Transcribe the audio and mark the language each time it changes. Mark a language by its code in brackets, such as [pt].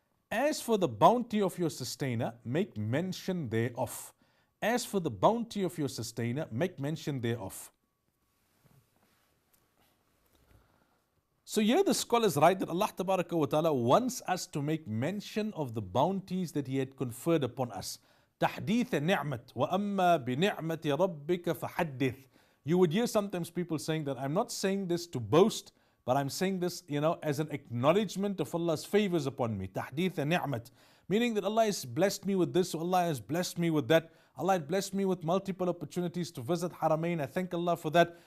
[en] As for the bounty of your sustainer, make mention thereof. As for the bounty of your sustainer, make mention thereof. So here the scholars write that Allah Tabaraka wa Ta'ala wants us to make mention of the bounties that He had conferred upon us. [ar] تحديث النعمة وأما بنعمة ربك فحدث. [en] You would hear sometimes people saying that I'm not saying this to boast, but I'm saying this, as an acknowledgement of Allah's favors upon me. [ar] تحديث النعمة. [en] Meaning that Allah has blessed me with this, or Allah has blessed me with that. Allah has blessed me with multiple opportunities to visit Haramain. I thank Allah for that.